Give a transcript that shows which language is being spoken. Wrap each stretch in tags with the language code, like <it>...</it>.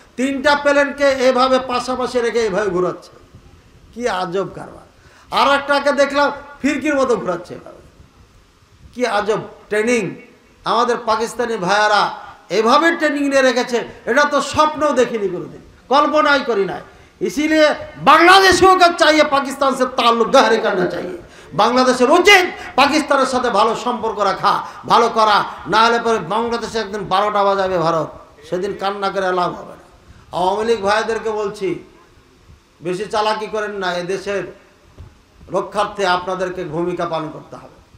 <bn>3টা প্লেনকে এভাবে পাশাপাশি রেখে এভাবে ঘুরাচ্ছে, কি আজব কারবার। আর একটাকে দেখলাম ফিরকির মতো ঘুরাচ্ছে, কি আজব ট্রেনিং। আমাদের পাকিস্তানি ভাইয়ারা এভাবে ট্রেনিং নিয়ে রেখেছে, এটা তো স্বপ্নও দেখিনি কোনোদিন, কল্পনাই করি নাই।</bn> <hi>इसीलिए बांग्लादेशियों का चाहिए पाकिस्तान से ताल्लुक गहरे करना चाहिए।</hi> <bn>বাংলাদেশের উচিত পাকিস্তানের সাথে ভালো সম্পর্ক রাখা, ভালো করা, না হলে পরে বাংলাদেশে একদিন 12টা বাজাবে ভারত, সেদিন কান্না করে লাভ হবে না। আওয়ামী লীগ ভাইদেরকে বলছি, বেশি চালাকি করেন না, এ দেশের রক্ষার্থে আপনাদেরকে ভূমিকা পালন করতে হবে।</bn>